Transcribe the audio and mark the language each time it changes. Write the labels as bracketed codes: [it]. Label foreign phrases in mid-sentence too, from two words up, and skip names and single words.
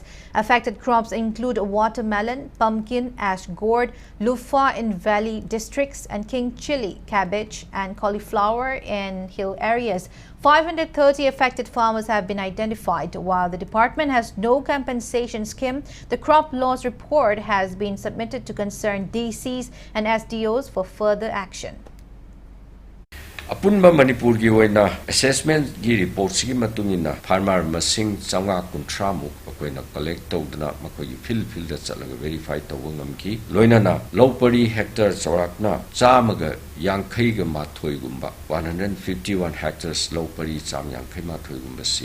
[en] Affected crops include watermelon, pumpkin, ash gourd, Lufa in valley districts, and king chili, cabbage and cauliflower in hill areas. 530 affected farmers have been identified. While the department has no compensation scheme, the crop loss report has been submitted to concerned DCs and SDOs for further action. [mni] Apunba Manipur gi oina assessment gi report sigi matungina farmer masing changa kuntramu akoina collect tawdana makoi field da chalaga verify tawngam ki loinana lowpari hectare chorakna chamaga yankhai ga mathoi gumba 151 hectares lowpari cham yankhai mathoi gumba si